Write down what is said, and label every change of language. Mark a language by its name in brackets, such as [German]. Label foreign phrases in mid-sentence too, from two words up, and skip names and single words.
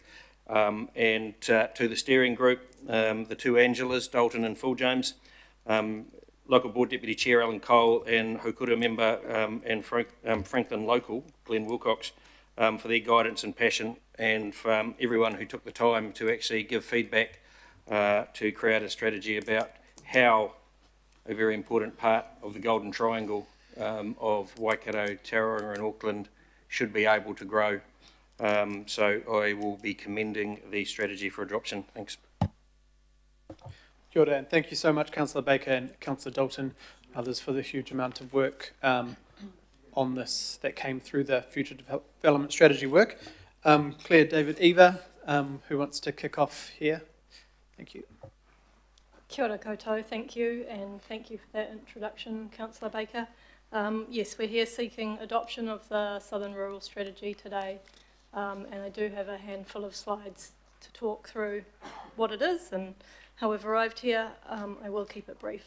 [English] and to the steering group, the two Angelas, Dalton and Phil James, local board deputy chair Alan Cole and Hokura member and Franklin local Glenn Wilcox, for their guidance and passion, and for everyone who took the time to actually give feedback to create a strategy about how a very important part of the Golden Triangle of Waikato, Tauranga and Auckland should be able to grow. So I will be commending the strategy for adoption. Thanks. [Māori] Kia ora, [English] and thank you so much, Councillor Baker and Councillor Dalton, others, for the huge amount of work on this that came through the future development strategy work. Claire, David, Eva, who wants to kick off here? Thank you. [Māori] Kia ora koutou, [English] thank you, and thank you for that introduction, Councillor Baker. Yes, we're here seeking adoption of the Southern Rural Strategy today, and I do have a handful of slides to talk through what it is and how we've arrived here. I will keep it brief.